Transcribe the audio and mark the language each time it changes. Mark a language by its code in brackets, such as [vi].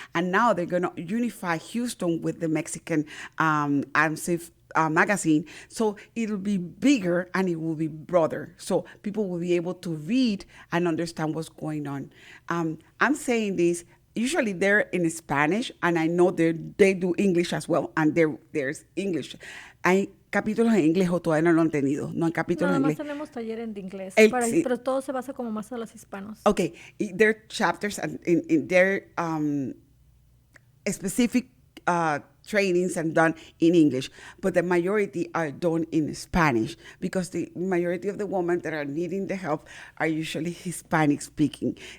[en] And now they're going to unify Houston with the Mexican AMSIF magazine, so it'll be bigger and it will be broader. So people will be able to read and understand what's going on. I'm saying this. Usually they're in Spanish, and I know they do English as well, and there's English. [es] Hay capítulos en inglés o todavía no lo han tenido, no hay capítulos Nada en más inglés. tenemos taller en inglés, Sí. pero todo se basa como más a los hispanos. [en] Okay, there are chapters in their specific trainings and done in English, but the majority are done in Spanish because the majority of the women that are needing the help are usually Hispanic speaking.